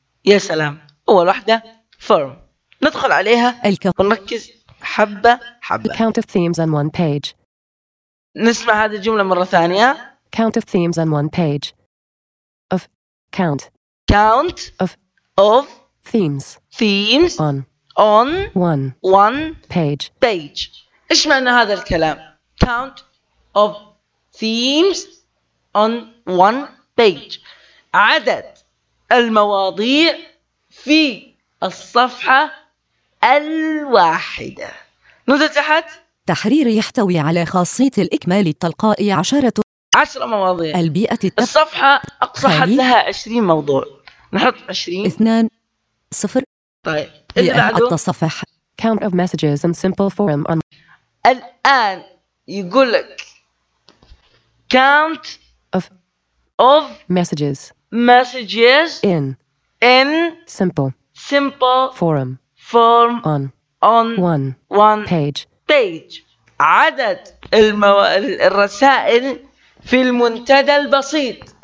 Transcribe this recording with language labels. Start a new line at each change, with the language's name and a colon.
Arabic: يا سلام اول واحده forum ندخل عليها الكافي ونركز حبه حبه.
English: count of themes on one page.
Arabic: نسمع هذه الجمله مره ثانيه.
English: count of themes on one page of count count of themes themes on one page page.
Arabic: إيش معنى هذا الكلام؟
English: count of themes on one page
Arabic: عدد المواضيع في الصفحة الواحدة. نزل تحت تحرير يحتوي على خاصية الإكمال التلقائي عشرة مواضيع. البيئة الصفحة أقصى حد لها 20 موضوع. نحط 20 2 0. طيب التصفح
English: count of messages and simple forum on.
Arabic: الآن يقول لك
English: count of messages messages in simple form on one page page
Arabic: عدد الرسائل في المنتدى البسيط.